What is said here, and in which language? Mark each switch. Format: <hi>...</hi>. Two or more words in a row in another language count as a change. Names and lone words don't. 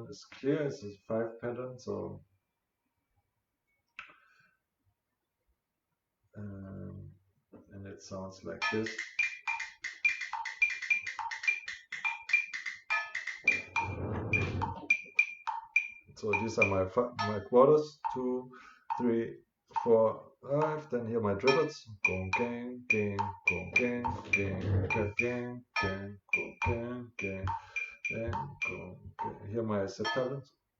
<en>It's clear, it's a 5 pattern, so and it sounds like this. So these are my quarters, 2, 3, 4, 5. Then here my triplets. Gong gang gang, gong gang gang, gang gang gang, gong gang gang, gang gong gang. Here my septuplets.</en>